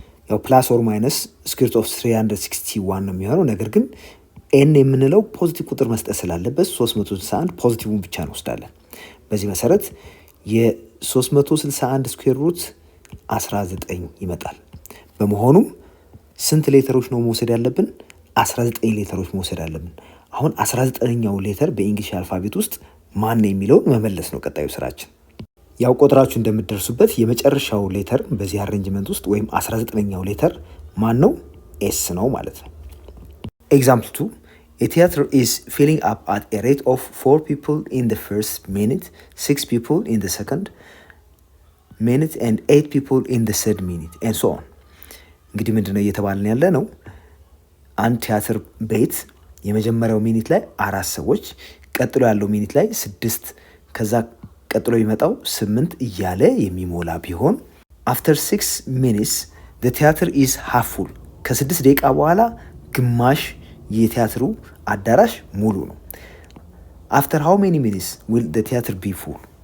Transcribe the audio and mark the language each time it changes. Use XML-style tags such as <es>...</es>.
<am>ያው ፕላስ ኦር ማይነስ ስኩዌር ሩት ኦፍ 361 ነው የሚሆነው። ነገር ግን ኤን የምንለው ፖዚቲቭ ቁጥር መስጠት ስላለበት 361 ፖዚቲቭን ብቻ እንወስዳለን። በዚህ መሰረት የ361 ስኩዌር ሩት 19 ይመጣል። በመሆኑም ስንት ሌተሮች ነው መውሰድ ያለብን? 19 ሌተሮች መውሰድ አለብን። አሁን 19ኛው ሌተር በእንግሊሽ አልፋቤት ውስጥ ማን ነው የሚለውን መመለስ ነው ቀጣዩ ስራችን። ያው ቆጥራችሁ እንደምትደርሱበት የመጨረሻው ሌተር በዚህ አሬንጅመንት ውስጥ ወይም 19ኛው ሌተር ማን ነው? ኤስ ነው ማለት ነው።</am> <en>ኤግዛምፕል 2 A theater is filling up at a rate of 4 people in the first minute, 6 people in the second minute and 8 people in the third minute and so on።</en> <am>እንግዲህ ምንድነው እየተባልን ያለ ነው? አንድ ቲያትር ቤት የመጀመሪያው ሚኒት ላይ 4 ሰዎች፣ ቀጥሎ ያለው ሚኒት ላይ 6፣ ከዛ ቀጥሎ የሚመጣው 8 እያለ የሚሞላ ቢሆን</am> <en>after 6 minutes the theater is half full።</en> <am>ከ6 ደቂቃ በኋላ ግማሽ የቲያትሩ አዳራሽ ሙሉ ነው።</am> <en>after how many minutes will the theater be full?</en>